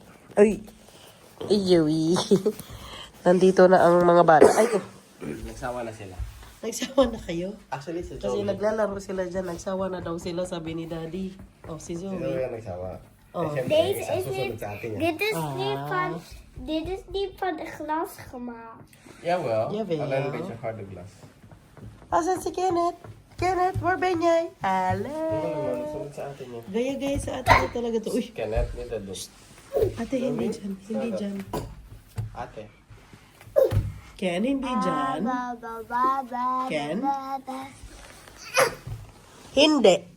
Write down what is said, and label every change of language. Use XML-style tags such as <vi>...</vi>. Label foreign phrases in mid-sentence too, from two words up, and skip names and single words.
<tl>Ay! Ay, Joey. Nandito na ang mga bata. Ay, oh. Nagsawa na sila. Nagsawa na kayo? Actually, si Kasi Joey. naglalaro sila dyan. Nagsawa na daw sila, sabi ni Daddy. Oh, si Si Joey Zoe. ang nagsawa. Oh. Eh, syempre,</tl> <nl>Deze</nl> <tl>isa</tl> <nl>is</nl> <tl>susunod</tl> <nl>niet.</nl> <tl>sa atin yan.</tl> <nl>Dit is niet van. Dit is niet van de glas gemaakt. Jawel. Jawel. Alleen een beetje harde glas.</nl> <tl>Asan si Kenneth? Kenneth,</tl> <nl>where ben jij?</nl> <tl>Hello. Ano naman, sunod sa atin yun. Gaya-gaya sa ate ko talaga to. Uy, Kenneth, ni Dado. ate, hindi dyan. Hindi dyan. Ate. Ken, hindi dyan. Ba, ba, ba, ba, Ken? ba, ba. Hindi.</tl>